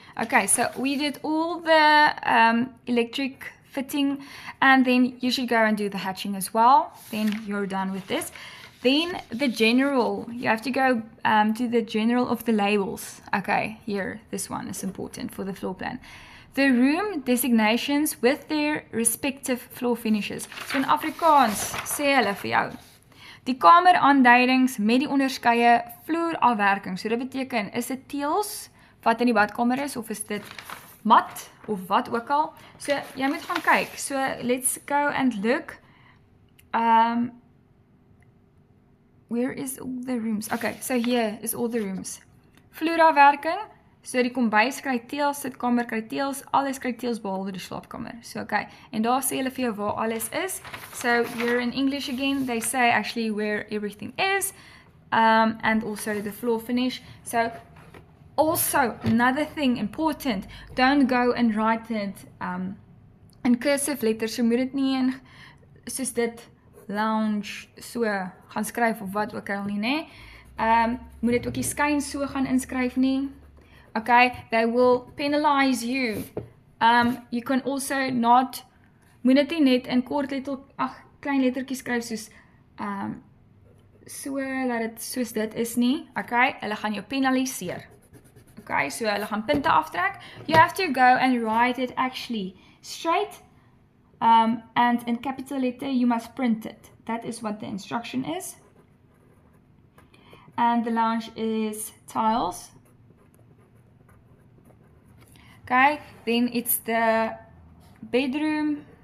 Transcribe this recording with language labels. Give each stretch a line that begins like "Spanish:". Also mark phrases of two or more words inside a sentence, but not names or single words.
English: Okay, so we did all the electric fitting, and then you should go and do the hatching as well. Then you're done with this. Then the general, you have to go to the general of the labels. Okay, here, this one is important for the floor plan. The room designations with their respective floor finishes.
Afrikaans: So in Afrikaans sê hulle vir jou die kameraanduidings met die onderskeie vloerafwerking. So dit beteken, is dit teëls wat in die badkamer is, of is dit mat of wat ook al. So jy moet gaan kyk.
English: So let's go and look. Where is all the rooms? Okay, so here is all the rooms.
Afrikaans: Vloera werking. So die kombuis kry teels, sitkamer kry teels, alles kry teels behalwe die slaapkamer. So okay, en daar sê hulle vir jou waar alles is.
English: So here in English again, they say actually where everything is, and also the floor finish. So also another thing important, don't go and write it in cursive letters.
Afrikaans: So moet dit nie in soos dit lounge so gaan skryf of wat ook al nie, nê? Moet dit ook nie skyn so gaan inskryf nie.
English: Okay, they will penalize you. You can also not,
Afrikaans: moet dit nie net in kort klein lettertjies skryf soos so dat dit soos dit is nie. Okay, hulle gaan jou penaliseer. Okay, so hulle gaan punte aftrek.
English: You have to go and write it actually straight, and in capital letter you must print it. That is what the instruction is. And the lounge is tiles. Okay, then it's the bedroom.